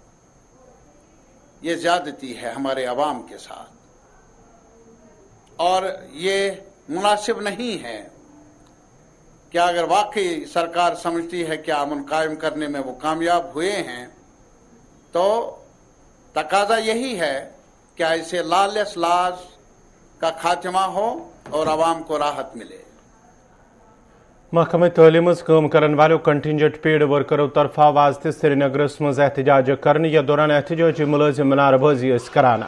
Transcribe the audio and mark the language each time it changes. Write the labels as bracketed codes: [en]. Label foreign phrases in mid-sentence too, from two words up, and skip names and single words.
[ur] یہ زیادتی ہے ہمارے عوام کے ساتھ اور یہ مناسب نہیں ہے کہ اگر واقعی سرکار سمجھتی ہے کہ امن قائم کرنے میں وہ کامیاب ہوئے ہیں تو تقاضا یہی ہے کہ ایسے [en] lawless laws [ur] کا خاتمہ ہو اور عوام کو راحت ملے. [ks] محکمہ تعلیم کام کرن والو [en] contingent paid [ks] ورکرو طرفہ آواز سری نگرس مز احتجاج کرنے یا دوران احتجاجی ملازم منار بازی کران.